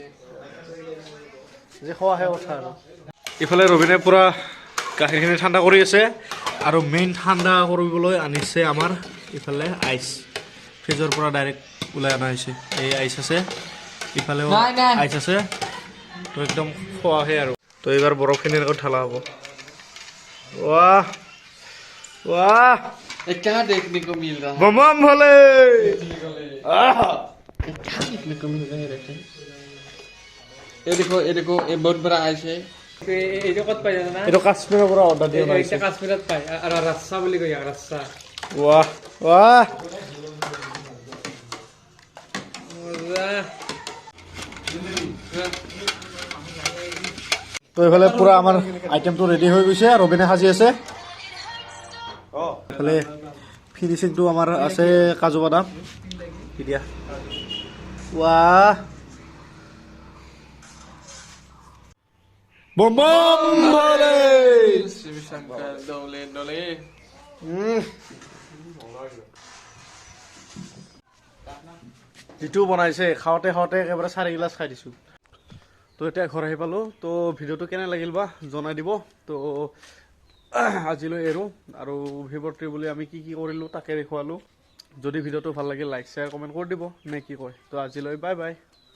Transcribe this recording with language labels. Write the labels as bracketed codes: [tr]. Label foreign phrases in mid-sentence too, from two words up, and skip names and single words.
[as] যে খোৱাহে কথা আৰু ইফালে ৰবিনে পুৰা গাখীৰখিনি ঠাণ্ডা কৰি আছে আৰু মেইন ঠাণ্ডা কৰিবলৈ আনিছে আমাৰ ইফালে আইচ ফ্ৰিজৰ পৰা ডাইৰেক্ট ওলাই অনা হৈছে এই আইচ আছে ইফালেও আইচ আছে তো একদম খোৱাহে আৰু তো এইবাৰ বৰফখিনি এনেকৈ ঢালা হ'ব ৱাহ ৱাহ [hi] क्या देखने को मिल रहा है बम भले क्या देखने को मिल रहा है रहते ये देखो ये बहुत बड़ा आइस है [as] এইটো ক'ত পাই জানা এইটো কাশ্মীৰৰ পৰা অৰ্ডাৰ দিয়া এইটো কাশ্মীৰত পায় আৰু ৰাচ্ছা বুলি কয় ৰাচ্ছা ৱাহ ৱাহ তো এইফালে পুৰা আমাৰ আইটেমটো ৰেডি হৈ গৈছে ৰবিনে সাজি আছে এইফালে ফিনিচিংটো আমাৰ আছে কাজু বাদাম দিয়া ৱাহ [hi] बम बम भोले शिव शंकर डोले डोले [as] যিটো বনাইছে খাওঁতে খাওঁতে একেবাৰে 4 গিলাচ খাই দিছোঁ তো এতিয়া ঘৰ আহি পালোঁ তো ভিডিঅ'টো কেনে লাগিল বা জনাই দিব তো আজিলৈ এৰো আৰু শিৱৰাত্ৰি বুলি আমি কি কি কৰিলোঁ তাকে দেখুৱালোঁ যদি ভিডিঅ'টো ভাল লাগিল [en] like share comment [as] কৰি দিব নে কি কয় তো আজিলৈ [en] bye bye